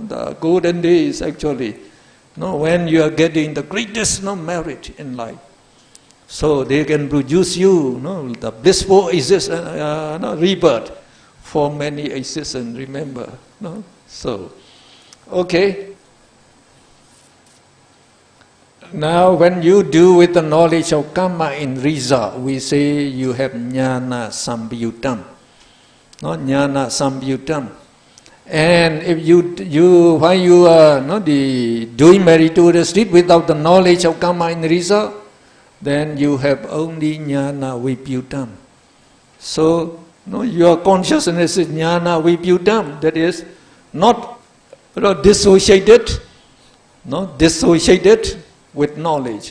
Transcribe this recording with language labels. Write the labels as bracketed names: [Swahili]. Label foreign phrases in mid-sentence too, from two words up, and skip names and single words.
[English] The golden days actually. No, when you are getting the greatest merit in life, so they can produce you, the blissful rebirth for many existence. Remember, no? So, okay. Now, when you do with the knowledge of karma in result, we say you have [Pali] jnana sambhyutam. [English] No, [Pali] jnana sambhyutam. [English] And if while you are doing meritorious deed without the knowledge of karma in result, then you have only [Pali] jnana vibhutam. [English] So, your consciousness is [Pali] jnana vibhutam, [English] that is not dissociated, dissociated with knowledge.